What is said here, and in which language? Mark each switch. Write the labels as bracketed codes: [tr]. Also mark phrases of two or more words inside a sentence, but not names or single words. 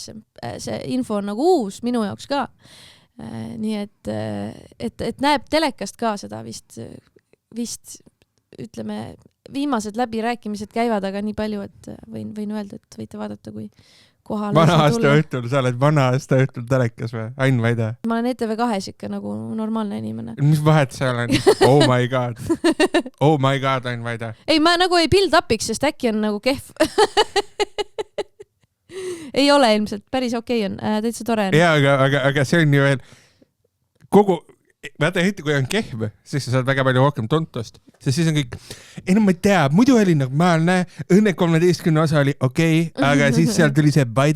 [et] See info on nagu uus minu jaoks ka. Nii et näeb telekast ka seda vist ütleme, viimased läbirääkimised käivad, aga nii palju, et võin öelda, et võite vaadata, kui kohale vana aasta õhtul, sa oled vana aasta õhtul telekas või? Ain Vaide? Ma olen ETV2 ikka nagu normaalne inimene. Mis vahet seal on? [en] Oh my god. Oh my god, [et] Ain Vaide. Ei, ma nagu ei [en] build up'iks, [et] sest äkki on nagu kehv. Ei ole ilmselt, päris okei on, täitsa tore on. Jaa, aga see on ju veel vaata eriti, kui on kehv, siis sa saad väga palju rohkem tontust, sest siis on kõik, ma ei tea, muidu oli normaalne, Õnne 13 osa oli okei, aga siis seal tuli see Vaida.